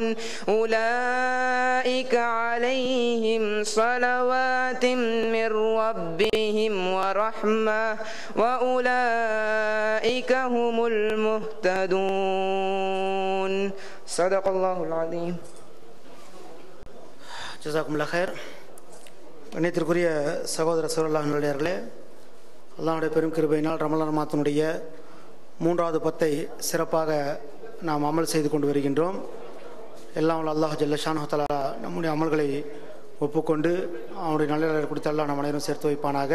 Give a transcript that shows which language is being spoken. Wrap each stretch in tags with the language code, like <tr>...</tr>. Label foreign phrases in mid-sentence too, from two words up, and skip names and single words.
<ar>أولئك عليهم صلوات من ربهم ورحمة وأولئك هم المهتدون. صدق الله العظيم. جزاكم الله خير.</ar> <ta>கண்ணியத்திற்குரிய சகோதர சகோதரர்களே, அல்லாஹ்வுடைய பெரும் கிருபையினால் ரமலான் மாதத்தினுடைய 3வது பத்தை சிறப்பாக நாம் அமல் செய்து கொண்டு வருகின்றோம். எல்லாம்</ta> <ar>الله جل شأنه تعالى</ar> <ta>நம்முடைய அமல்களை ஒப்புக்கொண்டு அவனுடைய நல்ல கொடுத்து அல்லாஹ் நம் அனைவரும் சேர்த்து வைப்பானாக.</ta>